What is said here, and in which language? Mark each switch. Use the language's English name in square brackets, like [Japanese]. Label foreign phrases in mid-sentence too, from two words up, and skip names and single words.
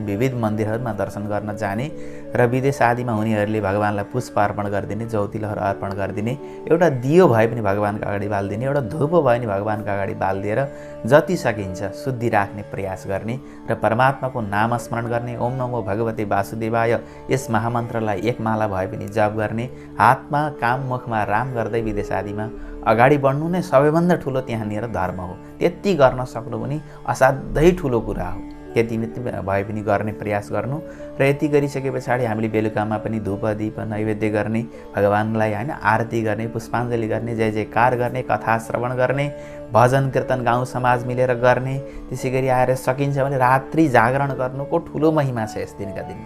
[Nepali] विविध मन्दिरहरूमा दर्शन गर्न जाने र विदेश आदिमा हुनेहरूले भगवानलाई पुष्प अर्पण गरिदिने, ज्योतिलहरू अर्पण गरिदिने, एउटा दियो भए पनि भगवानको अगाडि बालिदिने, एउटा धूप भए पनि भगवानको अगाडि बालिदिएर जति सकिन्छ शुद्धि राख्ने प्रयास गर्ने र परमात्माको नाम स्मरण गर्ने, [Sanskrit] ओम नमो भगवते वासुदेवाय [Nepali] यस महामन्त्रलाई एक माला भए पनि जप गर्ने, हातमा काम मुखमा राम गर्दै विदेश आदिमा अगाडि बढ्नु नै सबैभन्दा ठुलो त्यहाँनिर धर्म हो। त्यति गर्न सक्नु पनि असाध्यै ठुलो कुरा हो। त्यति भए पनि गर्ने प्रयास गर्नु र यति गरिसके पछाडि हामीले बेलुकामा पनि धूप दीप नैवेद्य गर्ने, भगवानलाई होइन आरती गर्ने, पुष्पाञ्जली गर्ने, जय जयकार गर्ने, कथा श्रवण गर्ने, भजन कीर्तन गाउँ समाज मिलेर गर्ने, त्यसै गरी आएर सकिन्छ भने रात्रि जागरण गर्नुको ठुलो महिमा छ यस दिनका दिनमा।